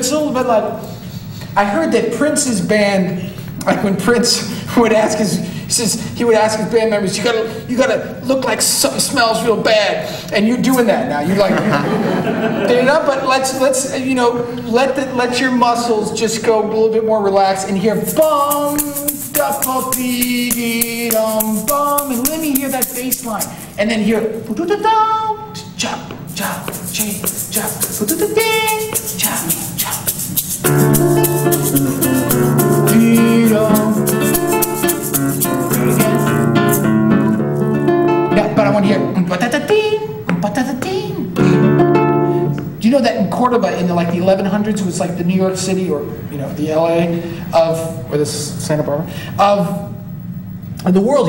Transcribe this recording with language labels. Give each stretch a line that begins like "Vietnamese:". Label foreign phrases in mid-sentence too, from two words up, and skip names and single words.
English: It's a little bit like, I heard that Prince's band, like when Prince would ask his band members, you gotta look like something smells real bad, and you're doing that now. You're like, but let's let your muscles just go a little bit more relaxed, and hear bum da ba dee dee dum bum, and let me hear that bass line, and then hear da da da chop chop chee chop da da ding chop chop dee dum. But I want to hear. Do you know that in Cordoba in the 1100s it was like the New York City or the LA or the Santa Barbara of the world?